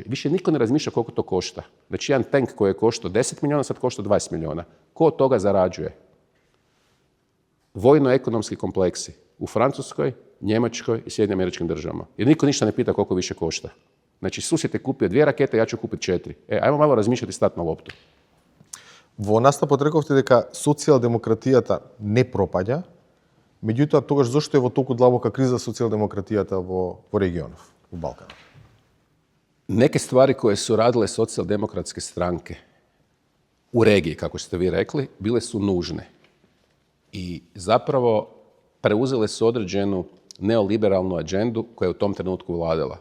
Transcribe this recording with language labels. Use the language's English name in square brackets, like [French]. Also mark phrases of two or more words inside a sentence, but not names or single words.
[Croatian] Više niko ne razmišlja koliko to košta. Znači, jedan tank koji je koštao 10 milijuna, sad košta 20 milijuna. Ko od toga zarađuje? Vojno-ekonomski kompleksi u Francuskoj, Njemačkoj i Sjedinjenim Američkim Državama. Jer niko ništa ne pita koliko više košta. Znači, susjed je kupio 2 rakete, ja ću kupiti 4. Ajmo malo razmišljati i stati na loptu. [Macedonian] Во настапот рековте дека социјалдемократијата не пропаѓа, меѓутоа тогаш зошто е во толку длабока криза социјалдемократијата во регионов, [Croatian] u Balkana? Neke stvari koje su radile socijaldemokratske stranke u regiji, kako ste vi rekli, bile su nužne. I zapravo preuzele su određenu neoliberalnu agendu koja je u tom trenutku vladala.